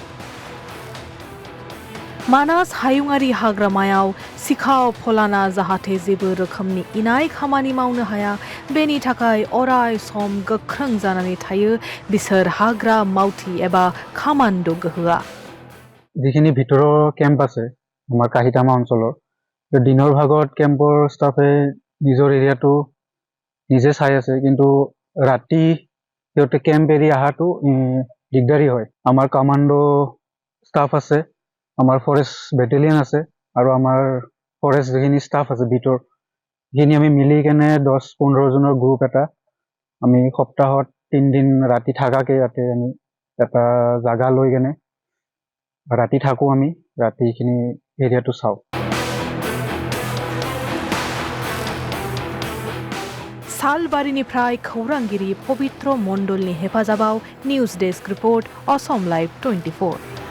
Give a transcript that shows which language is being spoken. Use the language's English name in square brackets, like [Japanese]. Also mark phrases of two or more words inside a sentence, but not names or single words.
[Bodo] मानास हायुङारि हाग्रामायाव सिखाव फलाना जाहाथे जेबो रोखोमनि इनाय खामानि मावनो हाया बेनि थाखाय अराय सम गोख्रों जानानै थायो बिसोर हाग्रा मावथि एबा कामान्ड' गोहोआ [Assamese] যিখিনি ভিতৰৰ কেম্প আছে আমাৰ কাহিটামা অঞ্চলৰ দিনৰ ভাগত কেম্পৰ ষ্টাফে নিজৰ এৰিয়াটো নিজে চাই আছে কিন্তু ৰাতি সিহঁতে কেম্প এৰি অহাটো দিগদাৰী হয় আমাৰ কামান্ডো ষ্টাফ আছে আমাৰ ফৰেষ্ট বেটেলিয়ন আছে আৰু আমাৰ ফৰেষ্ট যিখিনি ষ্টাফ আছে ভিতৰ যিখিনি আমি মিলি কেনে 10-15 জনৰ গ্ৰুপ এটা আমি সপ্তাহত 3 দিন ৰাতি থাকাকে ইয়াতে আমি এটা জাগা লৈ কেনে ৰাতি থাকো আমি ৰাতিখিনি এৰিয়াটো চাও [Bodo] सालबारिनिफ्राय खौरांगिरि पवित्र मण्डलनि हेफाजाबाव निउज डेस्क रिपर्ट असम लाइभ 24